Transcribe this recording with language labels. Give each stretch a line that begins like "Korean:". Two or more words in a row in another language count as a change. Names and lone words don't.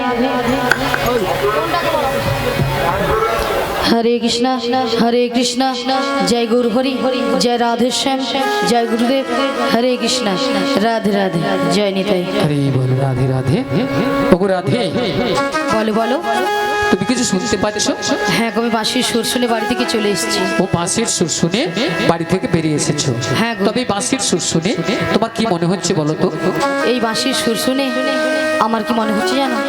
Hindi: हरे कृष्णा जय गुरु हरि जय राधे श्याम जय गुरुदेव हरे कृष्णा राधे राधे जय निताई।
Bangla: হরে বল রাধে রাধে। ওগো রাধে,
Hindi: बोलो बोलो।
Bangla: তুমি কিছু শুনতে পাচ্ছ? হ্যাঁ গো, আমি বাঁশির সুর শুনে বাড়ি থেকে চলে এসেছি। ও বাঁশির সুর শুনে বাড়ি থেকে বেরিয়ে এসেছো? হ্যাঁ গো। তবে এই বাঁশির সুর শুনে তোমার কি মনে হচ্ছে বলো তো? এই বাঁশির সুর শুনে আমার কি মনে হচ্ছে জানো?